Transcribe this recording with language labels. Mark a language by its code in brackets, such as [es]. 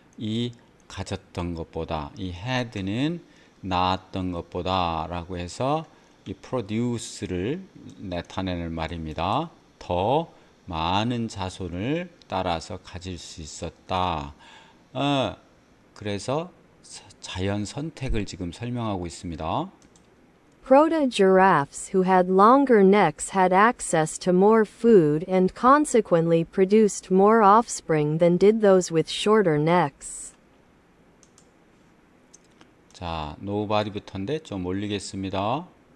[ko] 이 가졌던 것보다, 이 had는 낳았던 것보다 라고 해서 이 produce를 나타내는 말입니다. 더 많은 자손을 따라서 가질 수 있었다. 그래서 자연 선택을 지금 설명하고 있습니다. [en] Proto-giraffes who had longer necks had access to more food and consequently produced more offspring than did those with shorter necks. [ko] 자, nobody부터인데 좀 올리겠습니다.